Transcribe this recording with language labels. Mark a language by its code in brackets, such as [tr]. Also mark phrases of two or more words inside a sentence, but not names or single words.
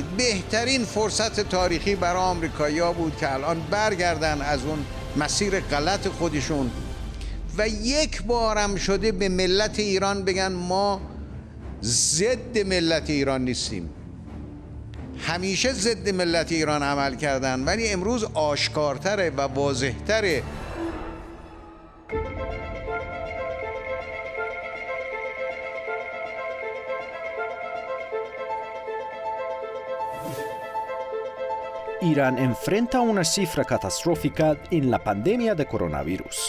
[fa] بهترین فرصت تاریخی برای آمریکایی‌ها بود که الان برگردن از اون مسیر غلط خودشون و یک بارم شده به ملت ایران بگن ما ضد ملت ایران نیستیم. همیشه ضد ملت ایران عمل کردن ولی امروز آشکارتره و واضحتره. [es] Irán enfrenta una cifra catastrófica en la pandemia de coronavirus.